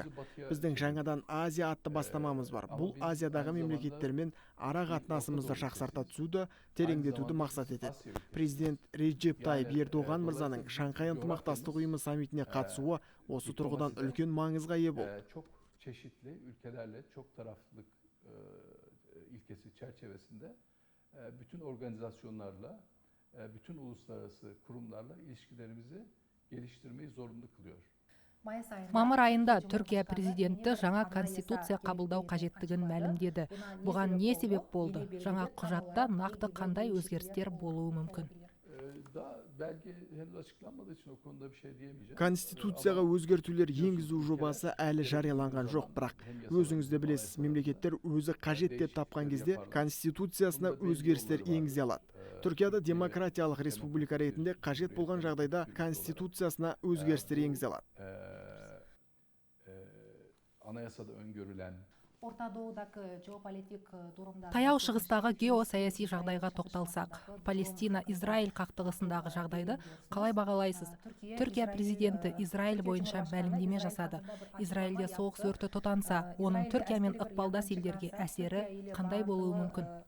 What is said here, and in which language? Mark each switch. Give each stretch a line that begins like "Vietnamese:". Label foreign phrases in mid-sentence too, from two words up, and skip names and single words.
Kazakh: Біздің жаңадан Азия атты бастамамыз бар. Бұл Азиядағы мемлекеттермен ара қатынасымызды жақсарта түсуді, тереңдетуді мақсат етеді. Президент Режеп Тайып Ердоған мырзаның Шанхай ынтымақтастық ұйымы саммитіне қатысуы осы тұрғыдан үлкен mangızga ие болды.
Turkish: Çok çeşitli ülkelerle çok taraflılık ilkesi çerçevesinde bütün organizasyonlarla, bütün uluslararası kurumlarla ilişkilerimizi geliştirmeyi zorunlu kılıyor.
Kazakh: Мамыр айында Түркия президенті жаңа конституция қабылдау қажеттігін мәлімдеді. Бұған не себеп болды? Жаңа құжатта нақты қандай өзгерістер болуы мүмкін? Конституцияға өзгертулер енгізу жобасы әлі жарияланған жоқ, бірақ өзіңіз де білесіз, мемлекеттер өзі қажет деп тапқан кезде конституциясына өзгерістер енгізе алады. Түркияда демократиялық республика ретінде қажет болған жағдайда конституциясына өзгерістер енгізе алады.
Turkish: Anayasada öngörülen
Kazakh: Таяу шығыстағы геосаяси жағдайға тоқталсақ, Палестина-Израиль қақтығысындағы жағдайды қалай бағалайсыз? Түркия президенті Израиль бойынша мәлімдеме жасады. Израильде соғыс өрті тұтанса, оның Түркиямен ықпалдас елдерге әсері қандай болуы мүмкін?